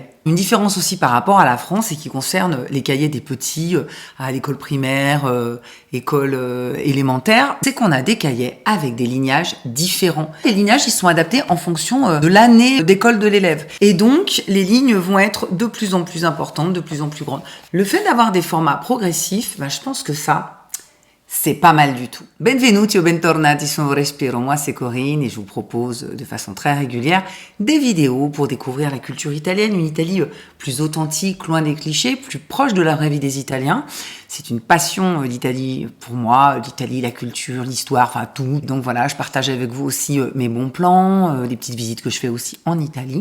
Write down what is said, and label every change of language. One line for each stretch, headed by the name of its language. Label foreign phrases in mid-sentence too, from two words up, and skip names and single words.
French: Une différence aussi par rapport à la France et qui concerne les cahiers des petits à l'école primaire, école élémentaire, c'est qu'on a des cahiers avec des lignages différents. Les lignages, ils sont adaptés en fonction de l'année d'école de l'élève. Et donc, les lignes vont être de plus en plus importantes, de plus en plus grandes. Le fait d'avoir des formats progressifs, je pense que ça, c'est pas mal du tout.
Italian: Benvenuti o bentornati su Respiro.
French: Moi, c'est Corinne et je vous propose de façon très régulière des vidéos pour découvrir la culture italienne, une Italie plus authentique, loin des clichés, plus proche de la vraie vie des Italiens. C'est une passion l'Italie pour moi, l'Italie, la culture, l'histoire, enfin tout. Donc voilà, je partage avec vous aussi mes bons plans, les petites visites que je fais aussi en Italie.